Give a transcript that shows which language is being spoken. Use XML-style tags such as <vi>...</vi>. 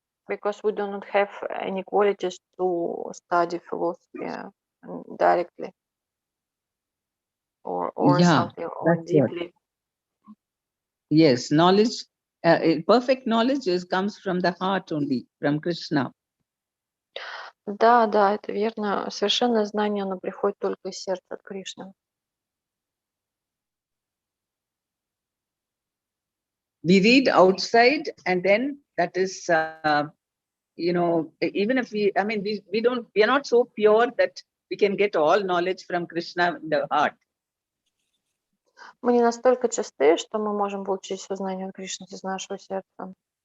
<en>Because we do not have any qualities to study philosophy directly or something or deeply. Yes, knowledge, perfect knowledge comes from the heart only, from Krishna.</en> <ru>Да, это верно. Совершенное знание, оно приходит только из сердца от Кришны.</ru> <en>We read outside, and then that is, even if we are not so pure that we can get all knowledge from Krishna in the heart.</en> <ru>Мы не настолько чисты, что мы можем получить все знания от Кришны из нашего сердца.</ru>